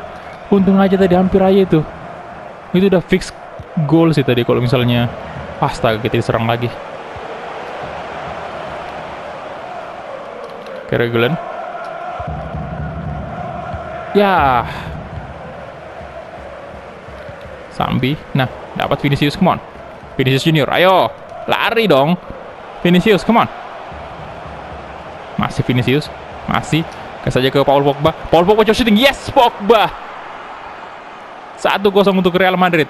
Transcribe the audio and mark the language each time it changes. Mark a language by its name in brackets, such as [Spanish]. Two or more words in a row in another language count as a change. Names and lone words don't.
[Indonesian] Untung aja tadi hampir aja itu. Itu udah fix goal sih tadi kalau misalnya. Astaga, kita diserang lagi. Oke, Regulan. Ya. Sambi. Nah, dapat Vinicius, [English] come on. [Indonesian] Vinicius Junior, ayo. Lari dong. [English] Vinicius, come on. [Indonesian] Masih Vinicius. Masih. Kasih saja ke Paul Pogba. Paul Pogba coba shooting. Yes, Pogba. 1-0 untuk Real Madrid.